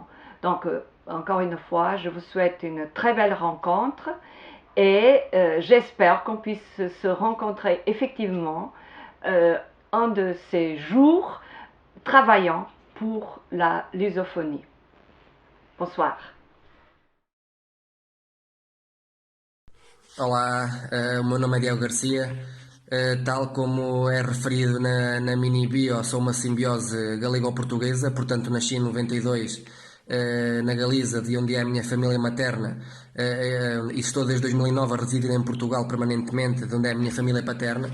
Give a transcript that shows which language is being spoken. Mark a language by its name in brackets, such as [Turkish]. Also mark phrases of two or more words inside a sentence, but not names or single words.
[French] Donc, encore une fois, je vous souhaite une très belle rencontre et j'espère qu'on puisse se rencontrer effectivement un de ces jours travaillant pour la lusophonie. Bonsoir. [Portuguese] Olá, o meu nome é Diego Garcia. Tal como é referido na mini bio, sou uma simbiose galego-portuguesa, portanto nasci em 92 na Galiza, de onde é a minha família materna, e estou desde 2009 a residir em Portugal permanentemente, de onde é a minha família paterna.